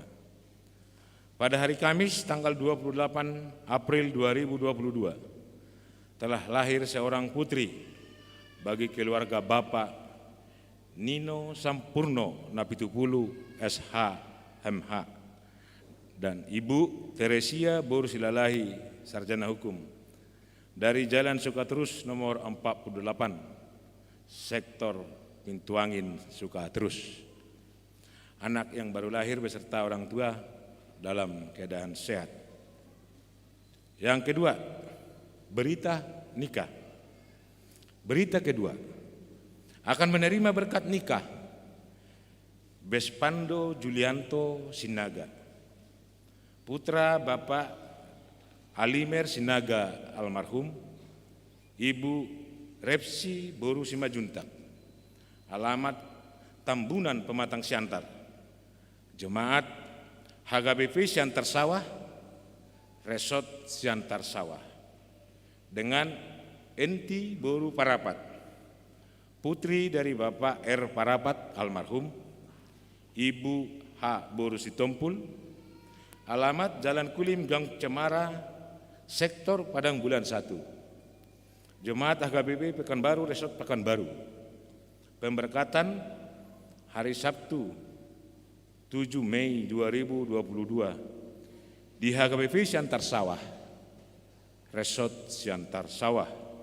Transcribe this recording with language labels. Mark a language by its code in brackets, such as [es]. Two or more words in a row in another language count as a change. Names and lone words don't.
[id] Pada hari Kamis tanggal 28 April 2022 telah lahir seorang putri bagi keluarga Bapak Nino Sampurno Napitupulu SH MH dan Ibu Teresia Boru Silalahi Sarjana Hukum, dari Jalan Sukaterus nomor 48, Sektor Pintuangin Sukaterus. Anak yang baru lahir beserta orang tua dalam keadaan sehat. Yang kedua, berita nikah. Berita kedua, akan menerima berkat nikah Bespando Julianto Sinaga, putra Bapak Alimer Sinaga almarhum, Ibu Repsi Boru Simajuntak, alamat Tambunan Pematang Siantar, Jemaat HGBP Siantar Sawah, Resort Siantar Sawah, dengan Enti Boru Parapat, putri dari Bapak R. Parapat almarhum, Ibu H. Boru Sitompul, alamat Jalan Kulim Gang Cemara, Sektor Padang Bulan 1, Jemaat HGBP Pekanbaru Resort Pekanbaru. Pemberkatan hari Sabtu 7 Mei 2022 di HGBP Siantar Sawah, Resort Siantar Sawah.